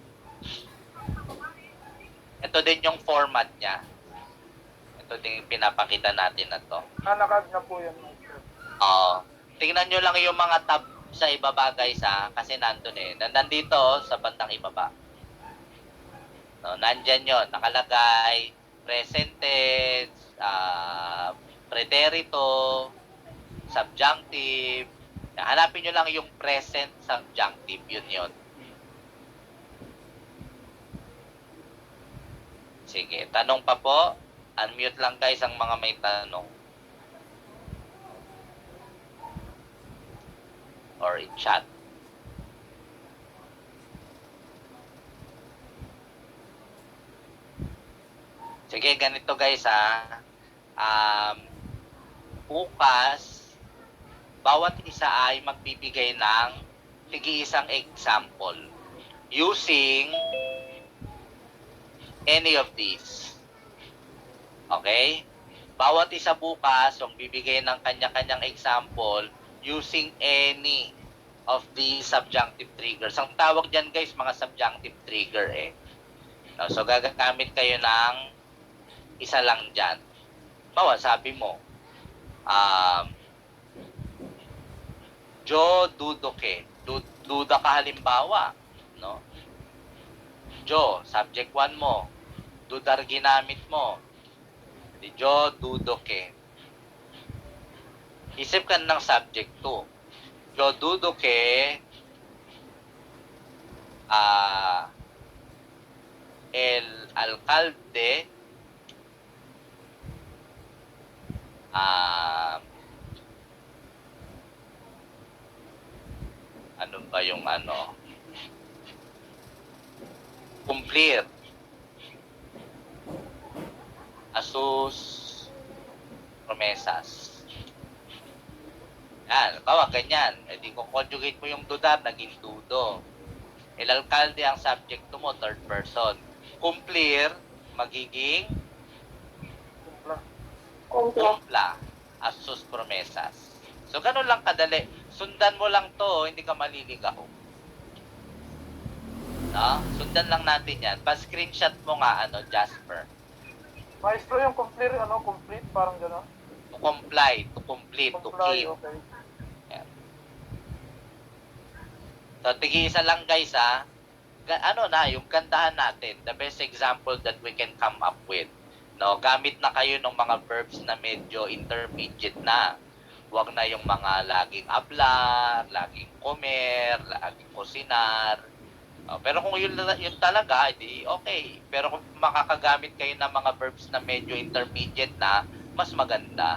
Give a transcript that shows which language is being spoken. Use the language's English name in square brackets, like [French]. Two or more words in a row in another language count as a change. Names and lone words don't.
[Filipino] Ito din yung format niya. Ito din yung pinapakita natin na to. Naka-add na po yan maestro. Oo. Tingnan nyo lang yung mga tab sa ibaba guys kasi nandun nandito sa bandang ibaba. No, nandyan yun, nakalagay [English] present tense, [Filipino] preterito, subjunctive. Hanapin nyo lang yung [English] present subjunctive, [Filipino] yun. Sige, tanong pa po. Unmute lang guys ang mga may tanong. [English] Or in chat. [Filipino] Sige, ganito guys bukas, bawat isa ay magbibigay ng tig-isang example [English] using any of these. [Filipino] Okay? Bawat isa bukas, yung bibigay ng kanya-kanyang example [English] using any of the subjunctive triggers. [Filipino] Ang tawag dyan guys, mga [English] subjunctive trigger [Filipino] No, so gagamit kayo ng isa lang dyan. Bawa, sabi mo, [Spanish] Jo dudoke. [Filipino] Duda ka halimbawa. No? Jo, subject 1 mo. Dudar ginamit mo. Di [Spanish] Jo dudoke. [Filipino] Isip ka ng subject 2. [Spanish] Jo dudoke el alcalde, [Filipino] ano ba yung ano? [Spanish] Cumplir a sus promesas. [Filipino] Yan, bawa ganyan. E di kung conjugate mo yung dudar, naging dudo. El alcalde ang subject mo, [English] third person. [Filipino] Cumplir, magiging [Spanish] Kumpla. Kumple. kumpla a sus promesas. [Filipino] So, ganun lang kadali. Sundan mo lang to, hindi ka maliligaw. No? Sundan lang natin yan. Pa-screenshot mo nga, Jasper. Maestro, yung complete, complete, parang gano'n. [English] To comply, to complete, to Comply, keep. okay. So, [Filipino] tig-isa lang guys ha. Yung gandahan natin. [English] The best example that we can come up with. [Filipino] No, gamit na kayo ng mga verbs na medyo intermediate na. Huwag na yung mga laging hablar, laging comer, laging kusinar. Pero kung yun talaga, di okay. Pero kung makakagamit kayo ng mga verbs na medyo intermediate na, mas maganda.